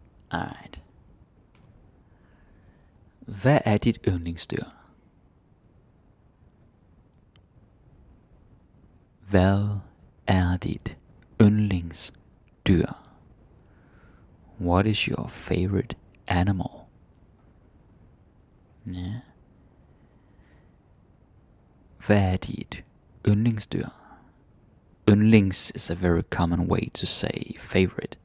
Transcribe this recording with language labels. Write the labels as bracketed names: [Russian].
[English] Alright. [Danish] Hvad er dit yndlingsdyr? Hvad er dit yndlingsdyr? [English] What is your favorite animal? [Danish] Ja. Hvad er dit yndlingsdyr? [English] Yndlings is a very common way to say favorite.